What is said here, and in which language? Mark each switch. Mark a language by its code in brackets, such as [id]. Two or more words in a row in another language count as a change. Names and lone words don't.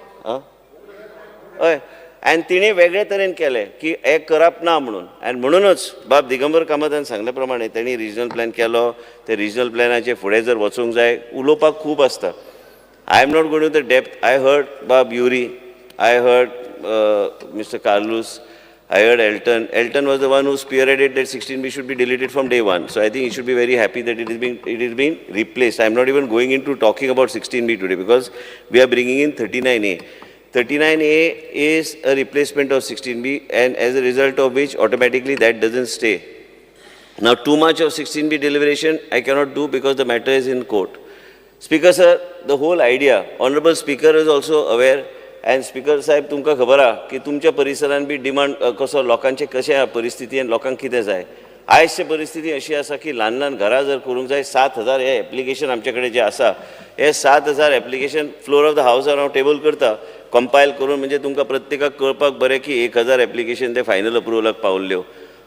[kok] हय आनी तिणें वेगळे तरेन केलें की हें करप ना म्हणून आनी म्हणूनच बाब दिगंबर कामतान सांगल्या प्रमाणे तेणी [en] regional plan [kok] केलो ते रिजनल प्लॅनाचे फुडें जर वचूंक जाय उलोवपाक खूब आसता [en] I am not going to the depth I heard [kok] बाब युरी [en] I heard Mister Carlos I heard Elton was the one who spearheaded that 16B should be deleted from day one. So I think he should be very happy that it is being replaced. I am not even going into talking about 16B today because we are bringing in 39A. 39A is a replacement of 16B and as a result of which automatically that doesn't stay. Now too much of 16B deliberation I cannot do because the matter is in court. Speaker sir, the whole idea, Honorable Speaker is also aware and Speaker [kok] साहेब तुमकां खबर आहा की तुमच्या परिसरान बी डिमांड कसो लोकांचे कशें आहा परिस्थिती आनी लोकांक कितें जाय आयजची परिस्थिती अशी आसा की ल्हान ल्हान घरां जर करूंक जाय 7,000 हे एप्लिकेशन आमचे कडेन जे आसा हे 7,000 एप्लिकेशन [en] floor of the house [kok] हांव टेबल करता कंपायल करून म्हणजे तुमकां प्रत्येकाक कळपाक बरें की 1,000 एप्लिकेशन ते फायनल अप्रुवलाक पावल्ल्यो